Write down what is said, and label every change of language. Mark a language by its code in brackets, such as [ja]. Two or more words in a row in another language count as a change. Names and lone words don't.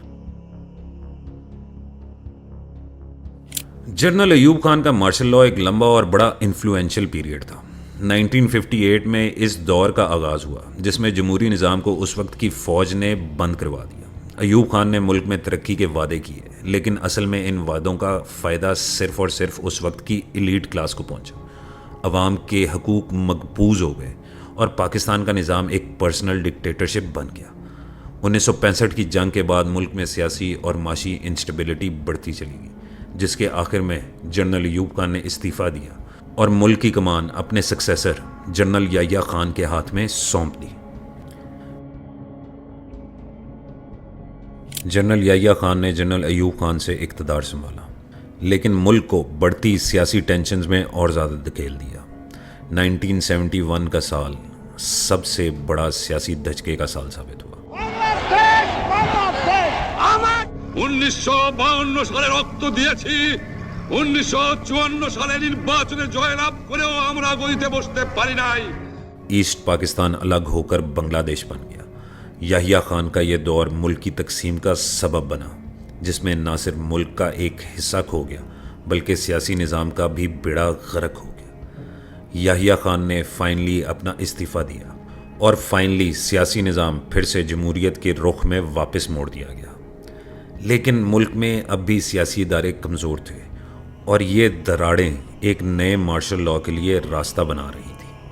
[ur] جنرل ایوب خان کا [en] martial law [ur] ایک لمبا اور بڑا [en] influential period [ur] تھا. 1958 میں اس دور کا آغاز ہوا جس میں جمہوری نظام کو اس وقت کی فوج نے بند کروا دیا. ایوب خان نے ملک میں ترقی کے وعدے کیے، لیکن اصل میں ان وعدوں کا فائدہ صرف اور صرف اس وقت کی [en] elite class [ur] کو پہنچا. عوام کے حقوق مقبوض ہو گئے اور پاکستان کا نظام ایک [en] personal dictatorship [ur] بن گیا۔ 1965 کی جنگ کے بعد ملک میں سیاسی اور معاشی انسٹیبلٹی بڑھتی چلی گئی، جس کے آخر میں جنرل ایوب خان نے استعفیٰ دیا اور ملک کی کمان اپنے سکسیسر جنرل یحییٰ خان کے ہاتھ میں سونپ دی۔ جنرل یحییٰ خان نے جنرل ایوب خان سے اقتدار سنبھالا، لیکن ملک کو بڑھتی سیاسی ٹینشنز میں اور زیادہ دھکیل دیا۔ 1971 کا سال سب سے بڑا سیاسی دھچکے کا سال ثابت ہوا۔ [bn] 1952 সালে রক্ত দিয়েছি, 1954 সালে নির্বাচনে জয়লাভ করেও আমরা গদিতে বসতে পারি নাই। [ur] ایسٹ پاکستان الگ ہو کر بنگلہ دیش بن گیا۔ یحییٰ خان کا یہ دور ملک کی تقسیم کا سبب بنا، جس میں نہ صرف ملک کا ایک حصہ کھو گیا بلکہ سیاسی نظام کا بھی بیڑا غرق ہو گیا۔ یحییٰ خان نے فائنلی اپنا استعفیٰ دیا اور فائنلی سیاسی نظام پھر سے جمہوریت کے رخ میں واپس موڑ دیا گیا، لیکن ملک میں اب بھی سیاسی ادارے کمزور تھے اور یہ دراڑیں ایک نئے [en] martial law [ur] کے لیے راستہ بنا رہی تھی۔